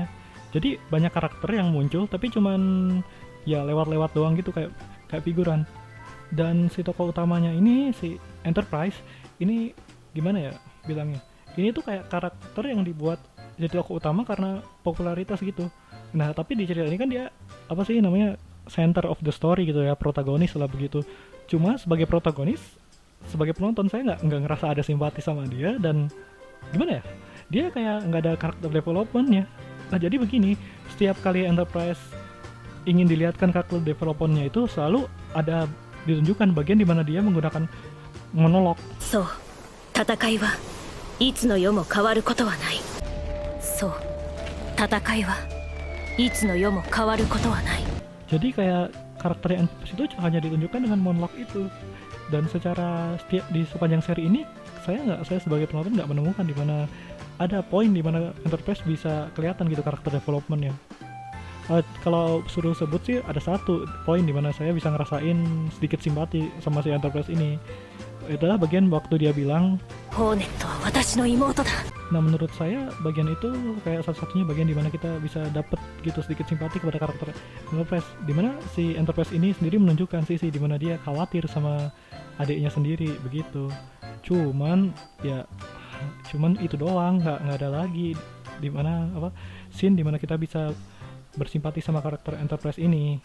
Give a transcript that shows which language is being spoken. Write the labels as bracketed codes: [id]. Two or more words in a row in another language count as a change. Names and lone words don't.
[id] Jadi banyak karakter yang muncul tapi cuman ya lewat-lewat doang gitu kayak figuran. Dan si tokoh utamanya ini si Enterprise ini gimana ya bilangnya, ini tuh kayak karakter yang dibuat jadi tokoh utama karena popularitas gitu. Nah tapi di cerita ini kan dia [en] center of the story [id] gitu ya, protagonis lah begitu. Cuma sebagai protagonis, sebagai penonton saya nggak ngerasa ada simpati sama dia. Dan gimana ya, dia kayak nggak ada karakter developmentnya. Nah jadi begini, setiap kali Enterprise ingin dilihatkan karakter developmentnya itu selalu ada ditunjukkan bagian dimana dia menggunakan monolog. [ja] So, 戦いはいつの世も変わることはない。そう、戦いはいつの世も変わることはない。 [id] Jadi kayak karakter yang itu hanya ditunjukkan dengan monolog itu. Dan secara di sepanjang seri ini saya sebagai penonton nggak menemukan di mana ada poin di mana Enterprise bisa kelihatan gitu karakter developmentnya. Kalau suruh sebut sih ada satu poin di mana saya bisa ngerasain sedikit simpati sama si Enterprise ini. Itulah bagian waktu dia bilang, [ja] Hornet は私の妹だ。 [id] nah menurut saya bagian itu kayak satu-satunya bagian di mana kita bisa dapet gitu sedikit simpati kepada karakter Enterprise, di mana si Enterprise ini sendiri menunjukkan sisi di mana dia khawatir sama adiknya sendiri begitu. Cuman itu doang, nggak ada lagi di mana scene di mana kita bisa bersimpati sama karakter Enterprise ini.